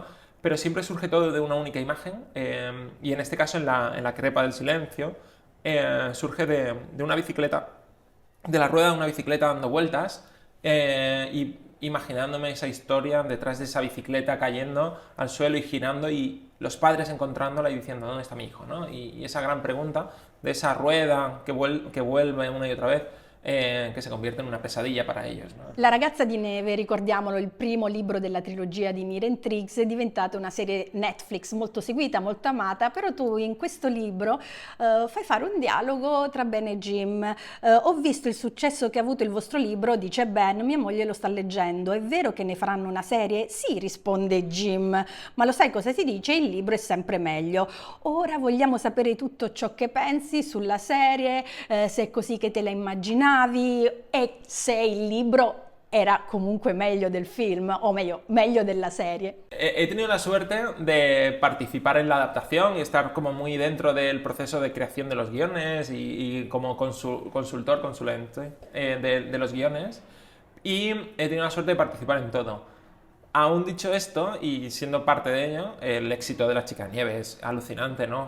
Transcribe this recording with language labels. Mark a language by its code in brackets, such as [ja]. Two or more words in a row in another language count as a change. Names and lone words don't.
[es] Pero siempre surge todo de una única imagen y en este caso en la crepa del silencio surge de una bicicleta, de la rueda de una bicicleta dando vueltas y imaginándome esa historia detrás de esa bicicleta cayendo al suelo y girando y los padres encontrándola y diciendo ¿dónde está mi hijo?, ¿no? Y esa gran pregunta de esa rueda que vuelve una y otra vez, [it] che si [es] convierte in una pesadilla para ellos, ¿no? [it] La ragazza di neve, ricordiamolo, il primo libro della trilogia di Miren Triggs, è diventata una serie Netflix molto seguita, molto amata, però tu in questo libro fai fare un dialogo tra Ben e Jim. Ho visto il successo che ha avuto il vostro libro, dice Ben, mia moglie lo sta leggendo, è vero che ne faranno una serie? Sì, risponde Jim, ma lo sai cosa si dice? Il libro è sempre meglio. Ora vogliamo sapere tutto ciò che pensi sulla serie, se è così che te la immaginavi e se il libro era comunque meglio del film, o meglio della serie. [es] He tenido la suerte de participar en la adaptación y estar como muy dentro del proceso de creación de los guiones y como consulente de los guiones, y he tenido la suerte de participar en todo. Aún dicho esto, y siendo parte de ello, el éxito de La Chica de Nieve es alucinante, ¿no?